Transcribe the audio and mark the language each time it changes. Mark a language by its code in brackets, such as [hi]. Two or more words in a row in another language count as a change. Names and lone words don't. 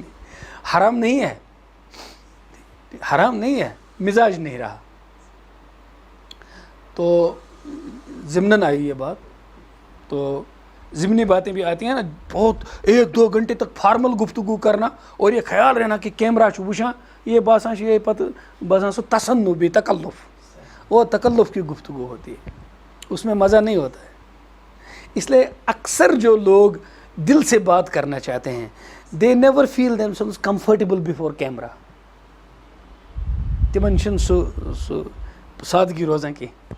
[ur] حرام نہیں ہے, حرام نہیں ہے, مزاج نہیں رہا. تو ضمناً آئی یہ بات. تو ضمنی باتیں بھی آتی ہیں نا, بہت 1-2 گھنٹے تک فارمل گفتگو کرنا اور یہ خیال رہنا کہ کیمرہ [ks] چھو وچھاں یہ باساں یہ پتہ باساں [ur] سو تصنع تکلف, وہ تکلف کی گفتگو ہوتی ہے, اس میں مزہ نہیں ہوتا ہے. اس لیے اکثر جو لوگ دل سے بات کرنا چاہتے ہیں [en] they never feel themselves comfortable before camera. [ks] تمن چھن سو سادگی روزاں کی.